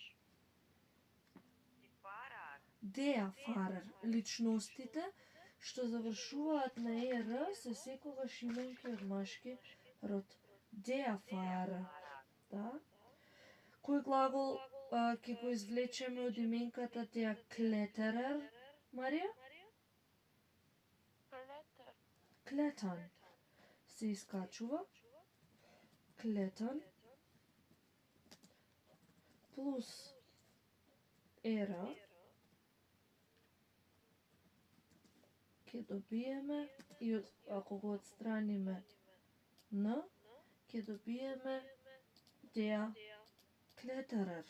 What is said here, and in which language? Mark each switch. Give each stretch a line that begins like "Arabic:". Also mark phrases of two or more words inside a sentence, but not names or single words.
German: Die Fahrer. Der Fahrer.
Macedonian: Личностите што завршуваат на ер се секогаш именки од машки род.
German: Der Fahrer.
Macedonian: Да? Кој глагол ќе го извлечеме од именката
German: der Kletterer,
Macedonian: Марија?
German: Kletter. Klettern.
Macedonian: Се искачува. Klettern. Плюс ера ќе добиеме и ако го отстраниме н, ќе добиеме
German: der Kletterer.